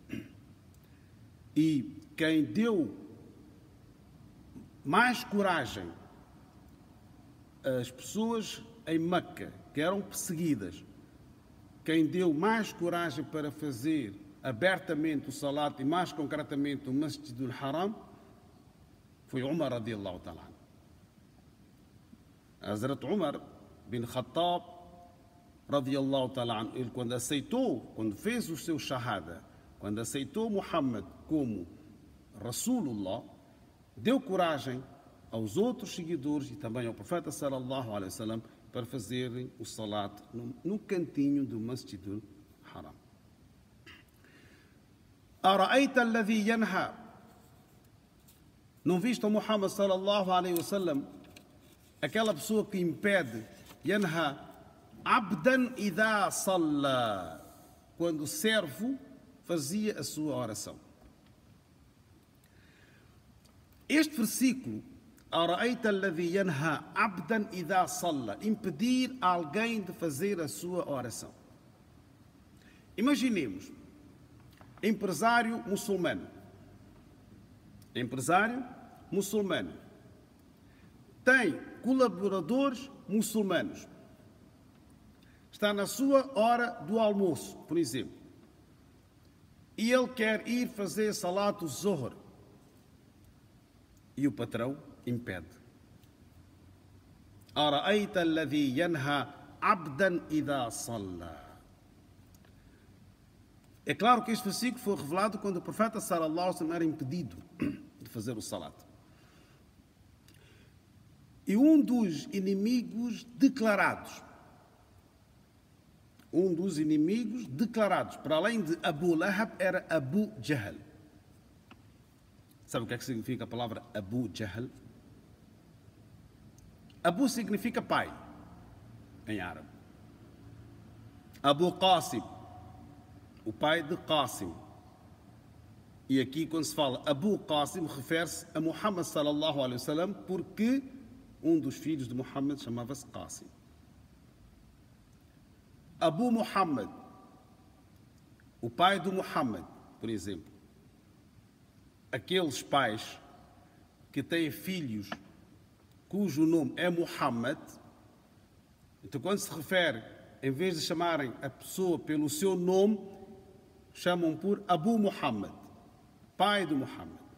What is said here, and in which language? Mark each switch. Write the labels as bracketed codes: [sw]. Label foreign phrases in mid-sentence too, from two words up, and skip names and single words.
[pt] E quem deu mais coragem às pessoas em Meca, que eram perseguidas, quem deu mais coragem para fazer abertamente o salat e mais concretamente o Masjid al-Haram foi Umar [ar] رضي الله تعالى. حضرة عمر بن الخطاب رضي الله تعالى, [pt] ele quando aceitou, quando fez o seu shahada, quando aceitou Muhammad como Rasulullah, deu coragem aos outros seguidores e também ao profeta [ar] صلى الله عليه وسلم [pt] para fazerem o salat no cantinho do Masjid al-Haram. [ar] أرأيت الذي ينهى. [pt] Não viste o Muhammad [ar] صلى الله عليه وسلم, [pt] aquela pessoa que impede, [ar] ينهى عبدا إذا صلى, [pt] quando o servo fazia a sua oração. Este versículo, [ar] أرأيت الذي ينهى عبدا إذا صلى, [pt] impedir alguém de fazer a sua oração. Imaginemos, empresário muçulmano. Empresário muçulmano. Tem colaboradores muçulmanos. Está na sua hora do almoço, por exemplo. e ele quer ir fazer [ar] صلاة الظهر [pt] e o patrão impede. [ar] أرأيت الذي ينهى عبدا إذا صلى. [pt] É claro que este versículo foi revelado quando o profeta [ar] صلى الله عليه وسلم [pt] era impedido de fazer o salat. E um dos inimigos declarados, para além de Abu Lahab, era Abu Jahl. Sabe o que é que significa a palavra Abu Jahl? Abu significa pai, em árabe. Abu Qasim, o pai de Qasim. E aqui, quando se fala Abu Qasim, refere-se a Muhammad [ar] صلى الله عليه وسلم, [pt] porque um dos filhos de Muhammad chamava-se Qasim. Abu Muhammad, o pai do Muhammad, por exemplo. Aqueles pais que têm filhos cujo nome é Muhammad, então quando se refere, em vez de chamarem a pessoa pelo seu nome, chamam por Abu Muhammad, pai do Muhammad.